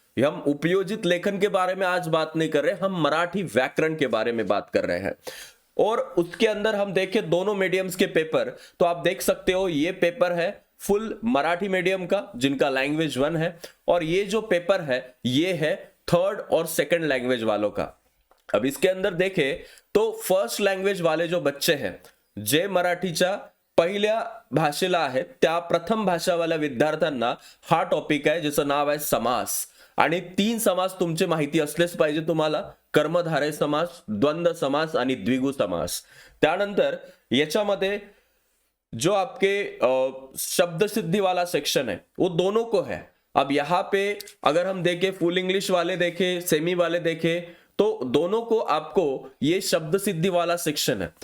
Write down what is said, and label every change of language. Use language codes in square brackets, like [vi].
[hi] हम उपयोजित लेखन के बारे में आज बात नहीं कर रहे, हम मराठी व्याकरण के बारे में बात कर रहे हैं। और उसके अंदर हम देखें दोनों मीडियम्स के पेपर, तो आप देख सकते हो ये पेपर है फुल मराठी मीडियम का जिनका लैंग्वेज 1 है, और ये जो पेपर है ये है थर्ड और सेकंड लैंग्वेज वालों का। अब इसके अंदर देखें तो फर्स्ट लँग्वेज वाले जो बच्चे हैं, [mr] जे मराठीच्या पहिल्या भाषेला आहेत त्या प्रथम भाषावाल्या विद्यार्थ्यांना हा टॉपिक आहे ज्याचं नाव आहे समास। आणि 3 समास तुमचे माहिती असलेच पाहिजे तुम्हाला, कर्मधारय समास, द्वंद्व समास आणि द्विगु समास। त्यानंतर याच्यामध्ये [hi] जो आपके शब्द सिद्धि वाला सेक्शन है वो दोनों को है। अब यहां पे अगर हम देखें, फुल इंग्लिश वाले देखें, सेमी वाले देखें, तो दोनों को आपको ये शब्द सिद्धि वाला सेक्शन है।